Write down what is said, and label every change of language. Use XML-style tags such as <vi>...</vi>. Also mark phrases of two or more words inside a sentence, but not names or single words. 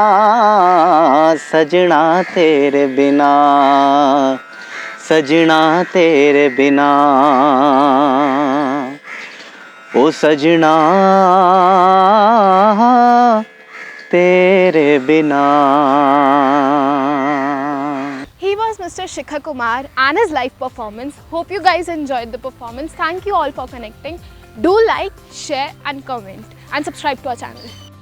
<hi>सजना तेरे बिना, सजना तेरे बिना, ओ सजना तेरे बिना।</hi> <en>He was Mr. Shikhar Kumar and his live performance. Hope you guys enjoyed the performance. Thank you all for connecting. Do like, share and comment and subscribe to our channel.</en>